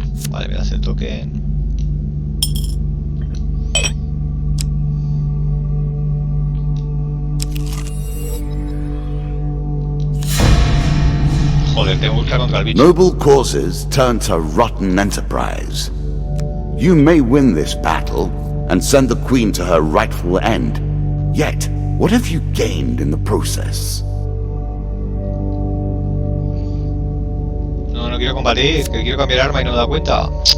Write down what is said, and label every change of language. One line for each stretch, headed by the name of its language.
Spanish: Vale, me das el token. Joder, tengo que buscar contra el bicho.
English: Noble causes turn to rotten enterprise. You may win this battle and send the queen to her rightful end. Yet, what have you gained in the process?
Spanish: No quiero combatir, que quiero cambiar arma y no me da cuenta.